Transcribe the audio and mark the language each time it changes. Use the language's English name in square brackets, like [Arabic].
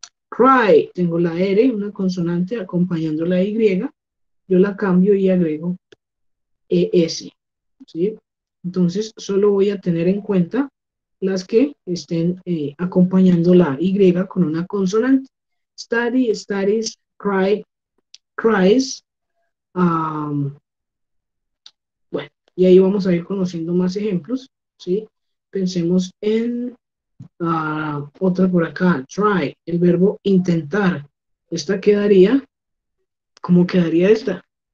[Spanish] Cry, tengo la R, una consonante acompañando la Y, yo la cambio y agrego ES, ¿sí? Entonces, solo voy a tener en cuenta las que estén acompañando la Y con una consonante. [English] Study, studies, cry, cries. [Spanish] Bueno, y ahí vamos a ir conociendo más ejemplos, ¿sí? Pensemos en otra por acá, try, el verbo intentar. Esta quedaría, ¿cómo quedaría esta?